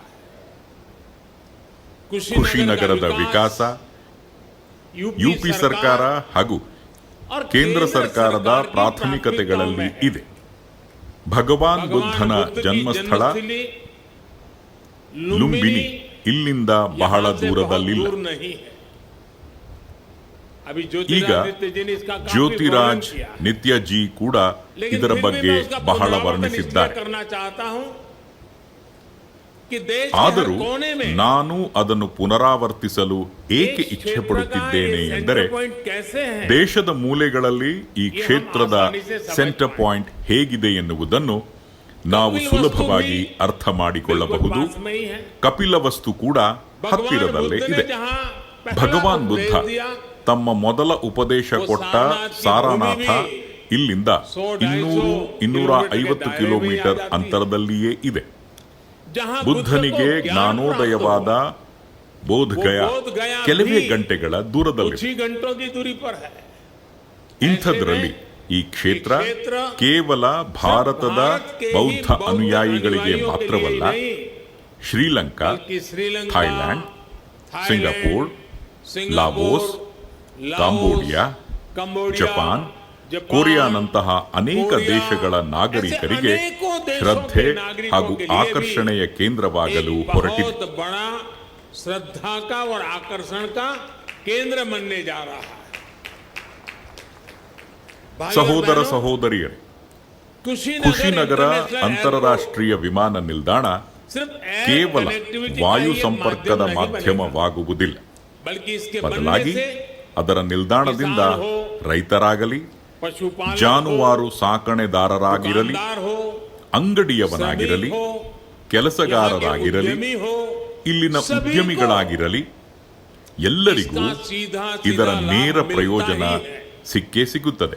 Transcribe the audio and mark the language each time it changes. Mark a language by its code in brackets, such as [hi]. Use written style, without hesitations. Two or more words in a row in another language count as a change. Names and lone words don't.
[kn] ಕುಶಿನಗರದ ವಿಕಾಸ ಯುಪಿ ಸರ್ಕಾರ ಹಾಗೂ ಕೇಂದ್ರ ಸರ್ಕಾರದ ಪ್ರಾಥಮಿಕತೆಗಳಲ್ಲಿ ಇದೆ. ಭಗವಾನ್ ಬುದ್ಧನ ಜನ್ಮಸ್ಥಳ ಲುಂಬಿನಿ ಇಲ್ಲಿಂದ ಬಹಳ ದೂರದಲ್ಲಿಲ್ಲ. [hi] अभी [kn] ಈಗ [hi] ज्योतिरादित्य जी ने इसका काफी [kn] ಜ್ಯೋತಿರಾಜ್ [hi] वर्णन किया है। [kn] ನಿತ್ಯ ಜಿ ಕೂಡ [hi] लेकिन [kn] ಇದರ [hi] फिर भी [kn] ಬಗ್ಗೆ [hi] मैं उसका [kn] ಬಹಳ [hi] पुनरावर्तन [kn] ವರ್ಣಿಸಿದ್ದಾರೆ. [hi] इसलिए करना चाहता हूं कि देश के हर [kn] ಆದರೂ [hi] कोने में [kn] ನಾನು ಅದನ್ನು ಪುನರಾವರ್ತಿಸಲು ಏಕೆ [hi] इस [kn] ಇಚ್ಛೆ [hi] क्षेत्र का [kn] ಪಡುತ್ತಿದ್ದೇನೆ [hi] ये [kn] ಎಂದರೆ [en] center point [hi] कैसे है [kn] ದೇಶದ ಮೂಲೆಗಳಲ್ಲಿ ಈ ಕ್ಷೇತ್ರದ [en] center point [kn] ಹೇಗಿದೆ ಎನ್ನುವುದನ್ನು ನಾವು ಸುಲಭವಾಗಿ ಅರ್ಥ ಮಾಡಿಕೊಳ್ಳಬಹುದು. [hi] बिल्कुल पास में ही है। [kn] ಕಪಿಲವಸ್ತು ಕೂಡ [hi] भगवान [kn] ಹತ್ತಿರದಲ್ಲೇ [hi] बुद्ध ने [kn] ಇದೆ. [hi] जहां पहला [kn] ಭಗವಾನ್ ಬುದ್ಧ [hi] उपदेश दिया, [kn] ತಮ್ಮ ಮೊದಲ ಉಪದೇಶ ಕೊಟ್ಟ ಸಾರನಾಥ ಇಲ್ಲಿಂದ 200-250 ಕಿಲೋಮೀಟರ್ ಅಂತರದಲ್ಲಿಯೇ ಇದೆ. [hi] जहां [kn] ಬುದ್ಧನಿಗೆ [hi] बुद्ध को ज्ञान [kn] ಜ್ಞಾನೋದಯವಾದ ಬೋಧಗಯ ಬೋಧಗಯಾ ಕೆಲವೇ [hi] भी [kn] ಗಂಟೆಗಳ [hi] कुछ [kn] ದೂರದಲ್ಲಿದೆ. [hi] ही घंटों की दूरी पर है। [kn] ಇಂಥದ್ರಲ್ಲಿ ಈ ಕ್ಷೇತ್ರ ಕೇವಲ ಭಾರತದ ಬೌದ್ಧ ಅನುಯಾಯಿಗಳಿಗೆ ಮಾತ್ರವಲ್ಲ, ಶ್ರೀಲಂಕಾ, [hi] बल्कि श्रीलंका, [kn] ಥಾಯ್ಲ್ಯಾಂಡ್, [hi] थाईलैंड, [kn] ಸಿಂಗಾಪುರ್, ಲಾವೋಸ್, ಕಾಂಬೋಡಿಯಾ, ಜಪಾನ್, ಕೊರಿಯಾನಂತಹ ಅನೇಕ ದೇಶಗಳ ನಾಗರಿಕರಿಗೆ ಶ್ರದ್ಧೆ ಹಾಗೂ ಆಕರ್ಷಣೆಯ ಕೇಂದ್ರವಾಗಲು ಹೊರಟಿದೆ. [hi] बहुत बड़ा श्रद्धा का और आकर्षण का केंद्र बनने जा रहा है। [kn] ಸಹೋದರ ಸಹೋದರಿಯರೇ, ಕುಶಿನಗರ ಅಂತಾರಾಷ್ಟ್ರೀಯ ವಿಮಾನ ನಿಲ್ದಾಣ ಕೇವಲ ವಾಯು ಸಂಪರ್ಕದ ಮಾಧ್ಯಮವಾಗುವುದಿಲ್ಲ. ಬದಲಾಗಿ ಅದರ ನಿಲ್ದಾಣದಿಂದ ರೈತರಾಗಲಿ, ಜಾನುವಾರು ಸಾಕಣೆದಾರರಾಗಿರಲಿ, ಅಂಗಡಿಯವನಾಗಿರಲಿ, ಕೆಲಸಗಾರರಾಗಿರಲಿ, ಇಲ್ಲಿನ ಉದ್ಯಮಿಗಳಾಗಿರಲಿ, ಎಲ್ಲರಿಗೂ ಇದರ ನೇರ ಪ್ರಯೋಜನ ಸಿಕ್ಕೇ ಸಿಗುತ್ತದೆ.